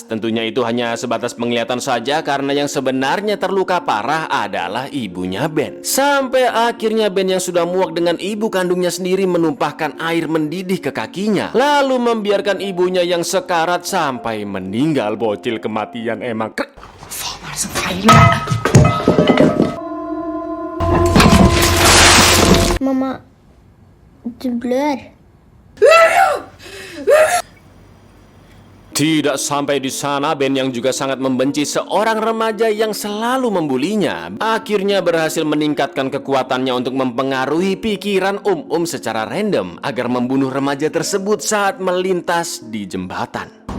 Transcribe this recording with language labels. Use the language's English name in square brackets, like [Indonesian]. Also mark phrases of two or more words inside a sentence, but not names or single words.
[Indonesian] Tentunya itu hanya sebatas penglihatan saja karena yang sebenarnya terluka parah adalah ibunya Ben. Sampai akhirnya Ben yang sudah muak dengan ibu kandungnya sendiri menumpahkan air mendidih ke kakinya, lalu membiarkan ibunya yang sekarat sampai meninggal. Bocil kematian emang. [Norwegian] Faen, hva er det som feiler? Mamma, du blør. [Indonesian] Tidak sampai di sana, Ben yang juga sangat membenci seorang remaja yang selalu membulinya, akhirnya berhasil meningkatkan kekuatannya untuk mempengaruhi pikiran secara random agar membunuh remaja tersebut saat melintas di jembatan.